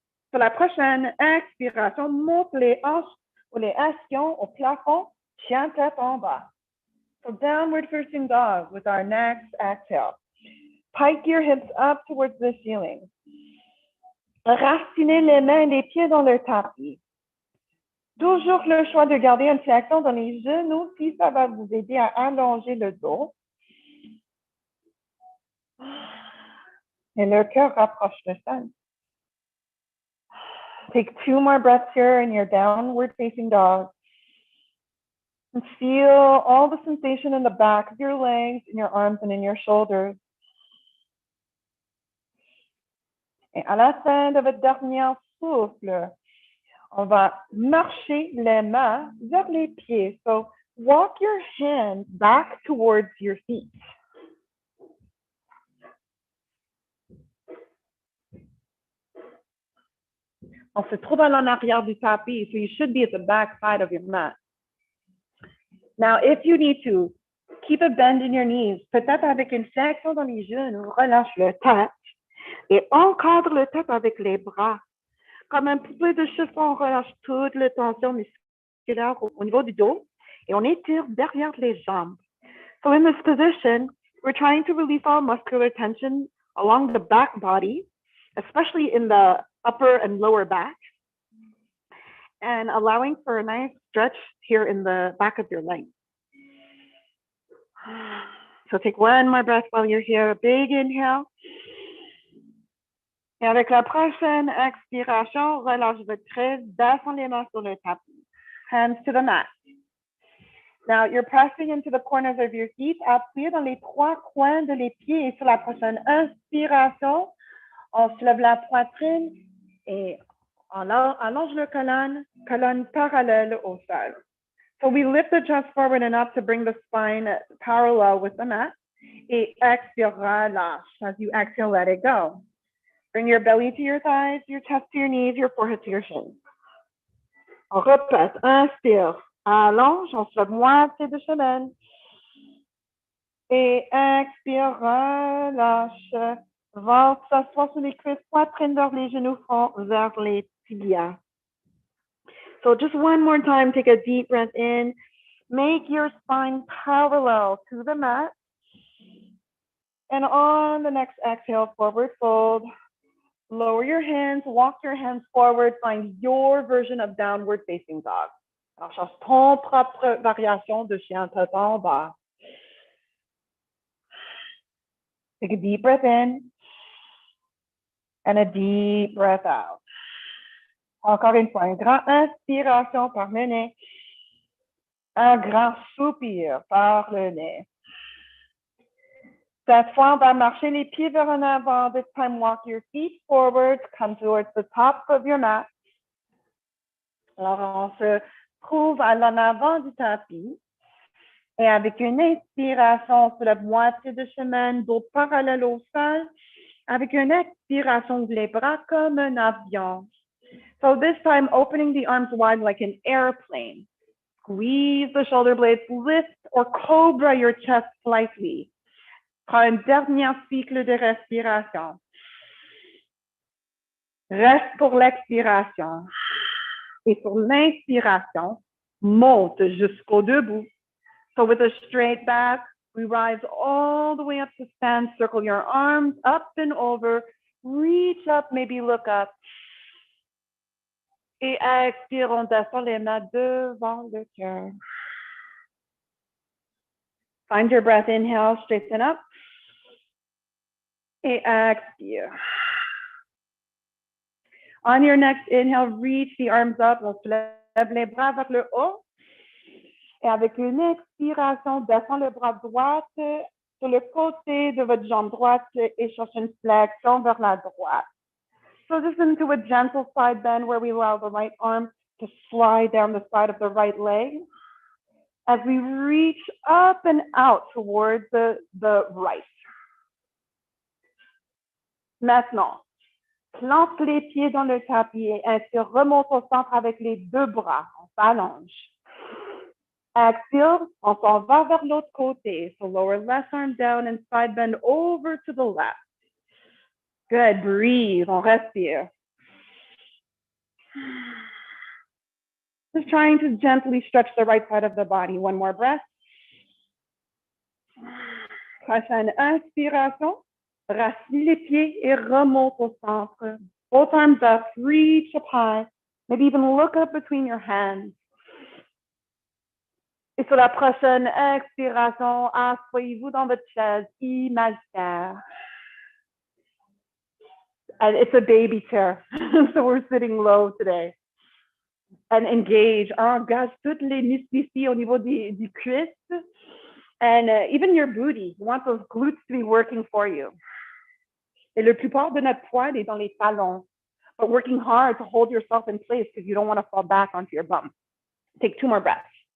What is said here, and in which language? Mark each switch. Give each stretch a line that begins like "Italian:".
French: Pour la prochaine expiration, monte les hanches ou les ischions au plafond, chien tête en bas.
English: So downward facing dog with our next exhale. Pike your hips up towards the ceiling.
French: Racinez les mains et les pieds dans le tapis. Toujours le choix de garder une flexion dans les genoux si ça va vous aider à allonger le dos. Et le cœur rapproche le sol.
English: Take 2 more breaths here in your downward facing dog. And feel all the sensation in the back of your legs, in your arms, and in your shoulders.
French: Et à la fin de votre dernier souffle, on va marcher les mains vers les pieds.
English: So walk your hands back towards your feet.
French: On se trouve à l'arrière du tapis,
English: so you should be at the back side of your mat. Now, if you need to, keep a bend in your knees.
French: Peut-être avec une flexion dans les genoux, relâche le tête et encadre le tête avec les bras. Comme un poupée de chiffon, on relâche toute la tension musculaire au niveau du dos et on étire derrière les jambes.
English: So in this position, we're trying to release all muscular tension along the back body, especially in the upper and lower back, and allowing for a nice stretch here in the back of your leg. So take 1 more breath while you're here. A big inhale.
French: Et avec la prochaine expiration, relâche votre trait, descends les mains sur le tapis.
English: Hands to the mat. Now, you're pressing into the corners of your feet.
French: Appuyez dans les trois coins de les pieds. Et sur la prochaine inspiration, on soulève la poitrine et on allonge le colonne parallèle au sol.
English: So we lift the chest forward and up to bring the spine parallel with the mat.
French: Et expire, relâche.
English: As you exhale, let it go. Bring your belly to your thighs, your chest to your knees, your forehead to your shins.
French: On répète. Inspire. Allonge. On se lève moitié de chemin. Et expire. Relâche. Ventre s'assoit sur les cuisses, poitrine vers les genoux, front vers les tibias.
English: So just one more time, take a deep breath in. Make your spine parallel to the mat. And on the next exhale, forward fold. Lower your hands, walk your hands forward, find your version of downward facing dog.
French: Alors, cherche ton propre variation de chien tête en bas.
English: Take a deep breath in and a deep breath out.
French: Encore une fois, une grande inspiration par le nez, un grand soupir par le nez. Cette fois, on va marcher les pieds vers en avant.
English: This time, walk your feet forward, come towards the top of your mat.
French: Alors, on se trouve à l'en avant du tapis. Et avec une inspiration, on soulève moitié de chemin, dos parallèle au sol. Avec une expiration, ouvre les bras comme un avion.
English: So this time, opening the arms wide like an airplane. Squeeze the shoulder blades, lift or cobra your chest slightly.
French: Prends un dernier cycle de respiration. Reste pour l'expiration. Et sur l'inspiration, monte jusqu'au debout.
English: So with a straight back, we rise all the way up to stand. Circle your arms up and over. Reach up, maybe look up.
French: Et expire, on descend les mains devant le cœur.
English: Find your breath, inhale, straighten up.
French: Et expire.
English: On your next inhale, reach the arms up.
French: On soulève les bras vers le haut. Et avec une expiration, descend le bras droit sur le côté de votre jambe droite et cherche une flexion vers la droite.
English: So just into a gentle side bend where we allow the right arm to slide down the side of the right leg as we reach up and out towards the right.
French: Maintenant, plante les pieds dans le tapis et inspire, remonte au centre avec les deux bras. On s'allonge. Expire, on s'en va vers l'autre côté.
English: So lower left arm down and side bend over to the left. Good, breathe,
French: on respire.
English: Just trying to gently stretch the right side of the body. One more breath.
French: Prochaine inspiration. Racine les pieds et remonte au centre.
English: Both arms up, reach up high. Maybe even look up between your hands.
French: Et sur la prochaine expiration, asseyez-vous dans votre chaise imaginaire.
English: And it's a baby chair, so we're sitting low today. And engage,
French: engage toutes les muscles ici au niveau du cuisse.
English: And even your booty, you want those glutes to be working for you.
French: Et la plupart de notre poids est dans les talons,
English: but working hard to hold yourself in place because you don't want to fall back onto your bum. Take 2 more breaths.